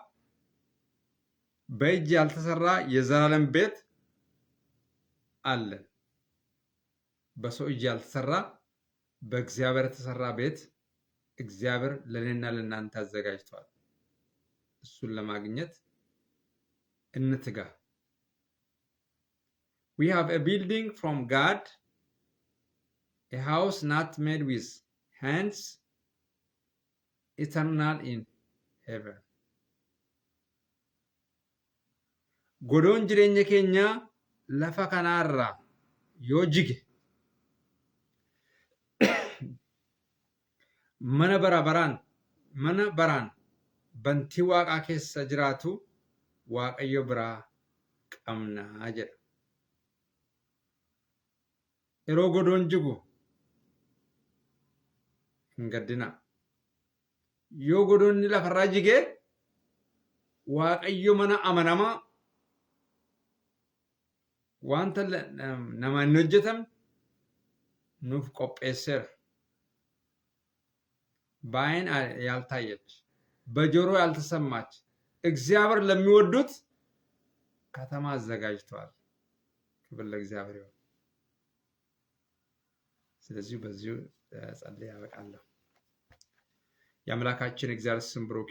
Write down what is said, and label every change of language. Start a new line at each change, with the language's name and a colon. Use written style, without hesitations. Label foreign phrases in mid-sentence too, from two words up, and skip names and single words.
Amharic: በእጅ ያልተሰራ የዘላለም ቤት አለን። በሰው እጅ ያልተሰራ በእግዚአብሔር የተሰራ ቤት እግዚአብሔር ለኔና ለእናንተ አዘጋጅቷል። እሱን ለማግኘት እንትጋ።
English: We have a building from God, a house not made with hands, eternal in heaven.
Oromo: Godoon jireenya keenya lafa kanaarra yoo jige mana baraan bantii waaqaa keessa jiraatu Waaqayyo biraa qabnaa jedha. Yeroo godoon jigu hin gaddinaa. Yoo godoonni lafarraa jigee Waaqayyo mana amanamaa wanta namaan hin hojjetamne nuuf qopheesseera.
Amharic: በዓይን ያልታየች በጆሮ ያልተሰማች እግዚአብሔር ለሚወዱት ከተማ አዘጋጅቷል። ክብር ለእግዚአብሔር ይሁን። ስለዚህ በዚሁ ጸልዬ ያበቃለሁ። የአምላካችን እግዚአብሔር ስም ብሩክ